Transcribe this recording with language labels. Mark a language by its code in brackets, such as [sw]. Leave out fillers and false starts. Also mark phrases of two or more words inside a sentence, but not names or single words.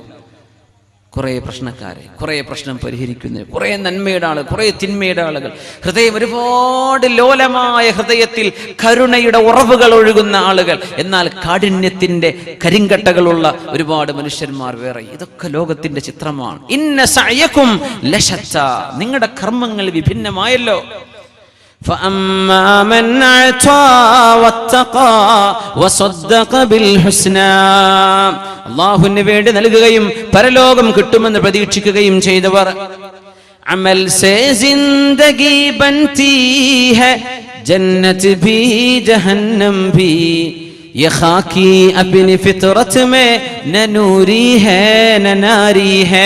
[ml] കുറെ പ്രശ്നക്കാരെ, കുറെ പ്രശ്നം പരിഹരിക്കുന്നവർ, കുറെ നന്മയുടെ ആളുകൾ, കുറെ തിന്മയുടെ ആളുകൾ, ഹൃദയം ഒരുപാട് ലോലമായ ഹൃദയത്തിൽ കരുണയുടെ ഉറവുകൾ ഒഴുകുന്ന ആളുകൾ, എന്നാൽ കാഠിന്യത്തിന്റെ കരിങ്കട്ടകളുള്ള ഒരുപാട് മനുഷ്യന്മാർ വേറെ. ഇതൊക്കെ ലോകത്തിന്റെ ചിത്രമാണ്. [ar] إن سعيكم لشتى, [ml] നിങ്ങളുടെ കർമ്മങ്ങൾ വിഭിന്നമായല്ലോ. [ar] فأما من أعطى واتقى وصدق بالحسنى, [ml] അല്ലാഹുവിന് വേണ്ടി നൽകുകയും പരലോകം കിട്ടുമെന്ന് പ്രതീക്ഷിക്കുകയും ചെയ്തവർ. [ur] عمل سے زندگی بنتی ہے جنت بھی جہنم بھی، یہ خاکی اپنی فطرت میں نہ نوری ہے نہ ناری ہے.